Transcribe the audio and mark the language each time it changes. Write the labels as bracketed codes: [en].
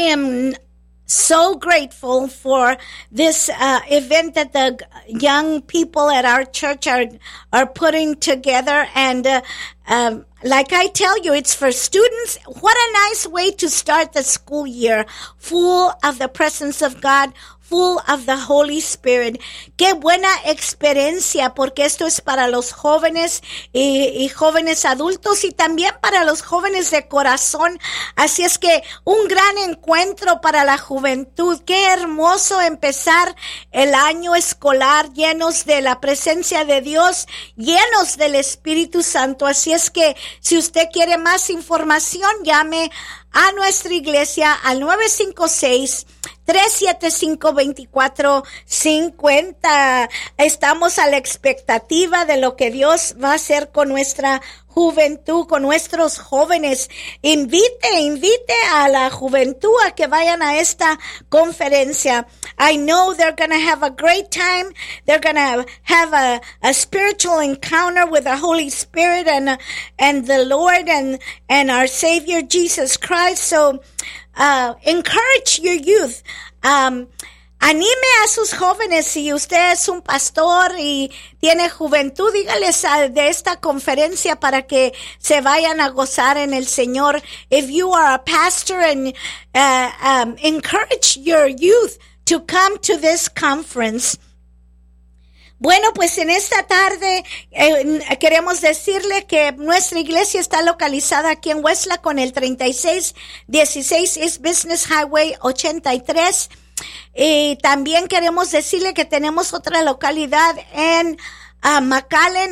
[en] I am so grateful for this event that the young people at our church are putting together. And like I tell you, it's for students. What a nice way to start the school year, full of the presence of God, full of the Holy Spirit. [es] Qué buena experiencia, porque esto es para los jóvenes y jóvenes adultos, y también para los jóvenes de corazón. Así es que un gran encuentro para la juventud. Qué hermoso empezar el año escolar llenos de la presencia de Dios, llenos del Espíritu Santo. Así es que si usted quiere más información, llame a nuestra iglesia al 956-375-2450. Estamos a la expectativa de lo que Dios va a hacer con nuestra juventud, con nuestros jóvenes. Invite a la juventud a que vayan a esta conferencia. [en] I know they're going to have a great time. They're going to have a spiritual encounter with the Holy Spirit and the Lord and our Savior Jesus Christ. So encourage your youth. [es] Anime a sus jóvenes. Si usted es un pastor y tiene juventud, dígales de esta conferencia para que se vayan a gozar en el Señor. [en] If you are a pastor, and encourage your youth to come to this conference. [es] Bueno, pues en esta tarde queremos decirle que nuestra iglesia está localizada aquí en Westlake con el 3616 East Business Highway 83. Y también queremos decirle que tenemos otra localidad en McAllen.